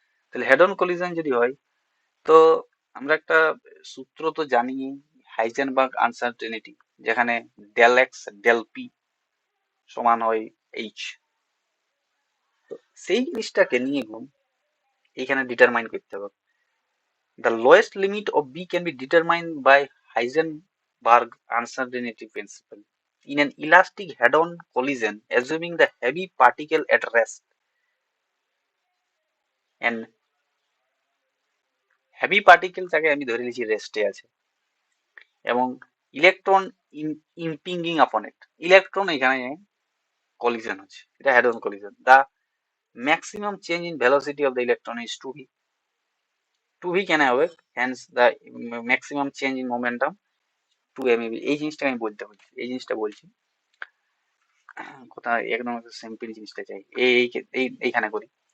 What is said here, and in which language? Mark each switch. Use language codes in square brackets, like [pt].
[bn] তাহলে head on collision যদি হয়, তো আমরা একটা সূত্র তো জানি, হাইজেনবার্গ আনসার্টেনিটি, যেখানে ডেল এক্স ডেল পি সমান হয় এইচ। তো সেই জিনিসটাকে নিয়ে এইখানে ডিটারমাইন করতে হবে। [en] The lowest limit of B can be determined by Heisenberg uncertainty principle in an elastic head-on collision, assuming the heavy particle at rest and heavy particle [bn] টাকে আমি ধরে নিয়েছি রেস্টে আছে এবং [en] electron impinging upon it, [bn] ইলেকট্রন এখানে কলিশন হচ্ছে, এটা head on collision. [en] the maximum change in velocity of the electron is 2v, [bn] 2v কেন হবে, [en] Hence the maximum change in momentum 2 MeV। [bn] এই জিনিসটা আমি বলতে বলছি, এই জিনিসটা বলছি, কোথায় একদম সিম্পল জিনিসটা চাই, এইখানে করি।